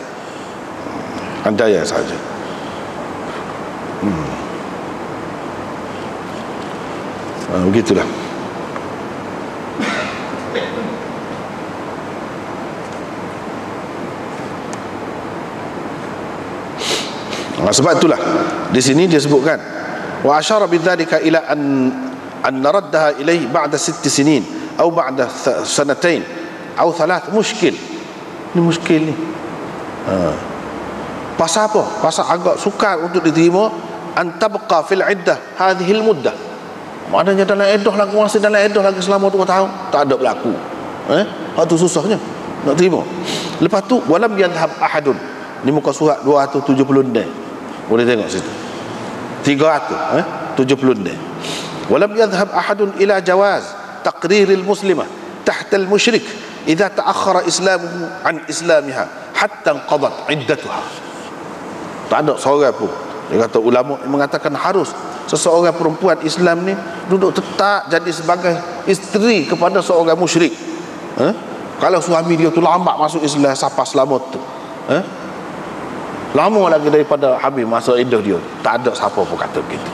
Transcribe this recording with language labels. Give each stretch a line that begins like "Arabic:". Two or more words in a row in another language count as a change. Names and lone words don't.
Malay: Andaian sahaja. Begitulah. Sebab itulah di sini dia sebutkan
Arabic: وأشار بذلك إلى أن نردها إليه بعد ٦ سنين atau بعد سنتين
Malay: atau 3 muskil. Ini muskil ni. Pasal apa? Pasal agak sukar untuk diterima
Arabic: أن تبقى في العدة هذه المدة.
Malay: Maknanya dalam iddah lagi, masih dalam iddah lagi selama 2 tahun tak ada berlaku. Hak tu susahnya nak terima. Lepas tu
Arabic: ولم يذهب أحد.
Malay: Ni muka surat 270 boleh tengok situ 370
Arabic: ولم يذهب أحد إلى جواز تقرير المسلمة تحت المشرك إذا تأخر إسلامه عن إسلامها حتى قضت عدتها.
Malay: Tak ada seorang pun, dia kata ulama mengatakan harus seseorang perempuan Islam ni duduk tetap jadi sebagai isteri kepada seorang musyrik. Kalau suami dia tu lambat masuk Islam sampai selamat tu, lama lagi daripada habis masa iddah dia, tak ada siapa pun kata begitu.